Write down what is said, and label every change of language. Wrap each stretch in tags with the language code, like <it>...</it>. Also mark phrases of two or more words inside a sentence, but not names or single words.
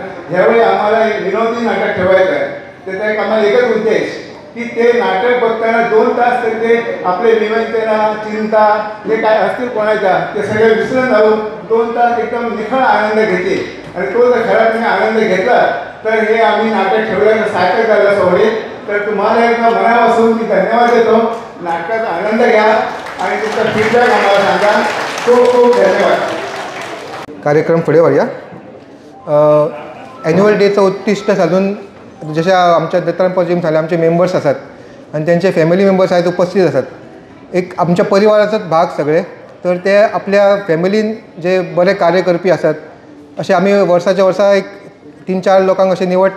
<mr>ह्यावेळी आम्हाला एक विनोदी नाटक ठेवायचं आहे. त्याचा एक आम्हाला एकच उद्देश की ते नाटक बघताना 2 तास ते आपले विवंचना, चिंता जे काय असतील कोणाच्या ते सगळे विसरून जाऊन 2 तास एकदम निखळ आनंद घेते. आणि तो जर खरा तुम्ही आनंद घेतला तर हे आम्ही नाटक ठेवल्याचं सार्थक झालं असं होईल. तर तुम्हाला एकदा मनापासून मी धन्यवाद देतो. नाटकाचा आनंद घ्या आणि तुमचा फीडबॅक आम्हाला सांगा. खूप खूप धन्यवाद.</mr> <kok>कार्यक्रम फुडें व्हरया. एन्युअल डेचं उद्दिश्ट साधून जशें आमच्या दत्ताराम जिम सांगलें आमचे मेंबर्स आसात आनी त्यांचे</kok> <en>family members</en> <kok>आयज उपस्थित आसात. एक आमच्या परिवाराचोच भाग सगळे, तर ते आपल्या फॅमिलीन जे बरे कार्य करपी आसात अशें आमी वर्साच्या वर्सा एक 3-4 लोकांक अशें निवडटा.</kok>